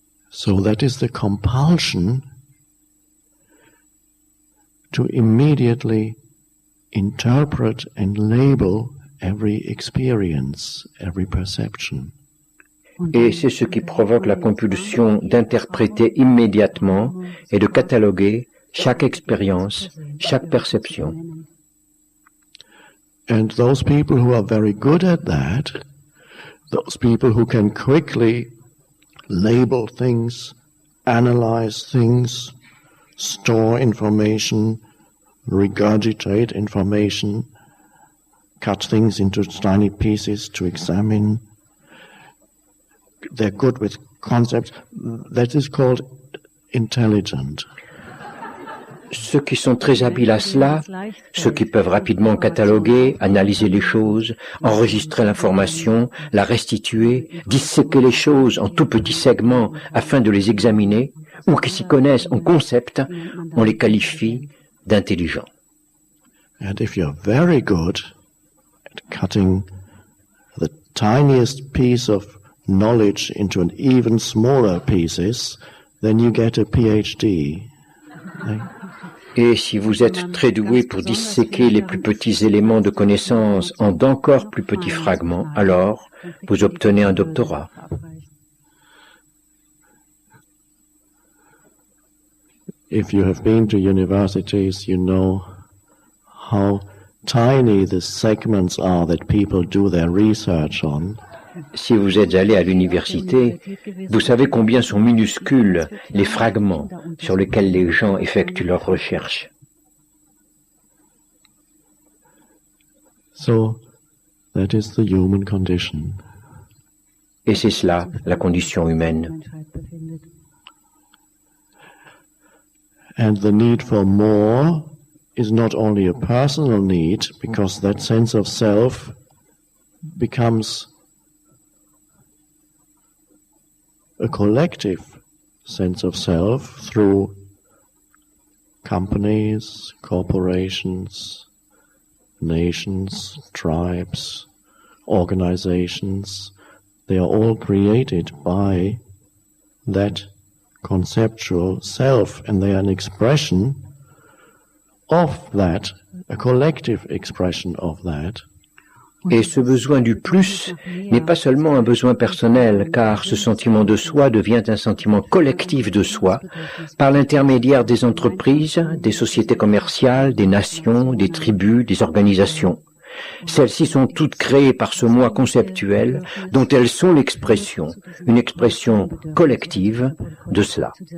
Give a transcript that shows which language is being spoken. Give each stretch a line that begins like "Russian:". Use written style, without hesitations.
English: So that is the compulsion to immediately interpret and label every experience, every perception.
French: Et c'est ce qui provoque la compulsion d'interpréter immédiatement et de cataloguer chaque expérience, chaque perception.
English: And those people who are very good at that, those people who can quickly label things, analyze things, store information, regurgitate information, cut things into tiny pieces to examine. They're good with concepts. That is called intelligent.
French: Ceux qui sont très habiles à cela, ceux qui peuvent rapidement cataloguer, analyser les choses, enregistrer l'information, la restituer, disséquer les choses en tout petits segments afin de les examiner, ou qui s'y connaissent en concept, on les qualifie d'intelligents.
English: And if you're very good at cutting the tiniest piece of knowledge into an even smaller pieces, then you get a PhD.
French: Et si vous êtes très doué pour disséquer les plus petits éléments de connaissance en d'encore plus petits fragments, alors vous obtenez un doctorat.
English: if you have been to universities, you know how tiny the segments are that people do their research on.
French: Si vous êtes allé à l'université, vous savez combien sont minuscules les fragments sur lesquels les gens effectuent leurs recherches.
English: So, that is the human condition.
French: Et c'est cela, la condition humaine.
English: And the need for more is not only a personal need, because that sense of self becomes a collective sense of self through companies, corporations, nations, tribes, organizations. They are all created by that conceptual self, and they are an expression of that, a collective expression of that.
French: Et ce besoin du plus n'est pas seulement un besoin personnel, car ce sentiment de soi devient un sentiment collectif de soi par l'intermédiaire des entreprises, des sociétés commerciales, des nations, des tribus, des organisations. Celles-ci sont toutes créées par ce moi conceptuel dont elles sont l'expression, une expression collective de cela.